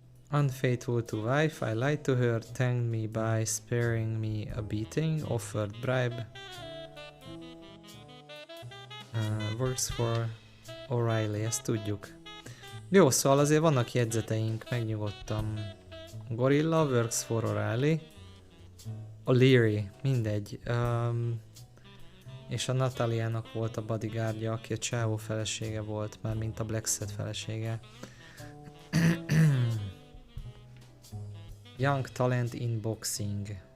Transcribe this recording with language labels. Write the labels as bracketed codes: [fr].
[en] Unfaithful to wife, I lied to her, thanked me by sparing me a beating, offered bribe. Works for O'Reilly, [hu] ezt tudjuk. Jó, szóval azért vannak jegyzeteink, megnyugodtam. [en] Gorilla, works for O'Reilly. [hu] O'Leary, mindegy. És a Nataliának volt a bodyguardja, aki a csávó felesége volt, már mint a Black Set felesége. [en] Young talent in boxing.